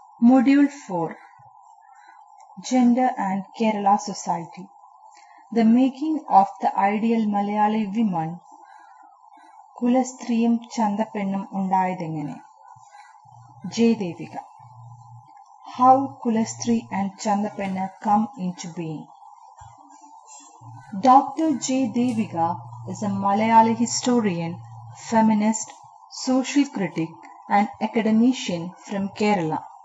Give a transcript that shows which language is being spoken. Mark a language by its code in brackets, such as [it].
[en] Module 4 Gender and Kerala Society. The making of the ideal Malayali woman. [ml] കുലസ്ത്രീയും ചന്തപ്പെണ്ണും ഉണ്ടായതെങ്ങനെ? ജയദേവിക. [en] How Kulastri and Chandapenna come into being. Dr. J. Devika is a Malayali historian, feminist, social critic and academician from Kerala.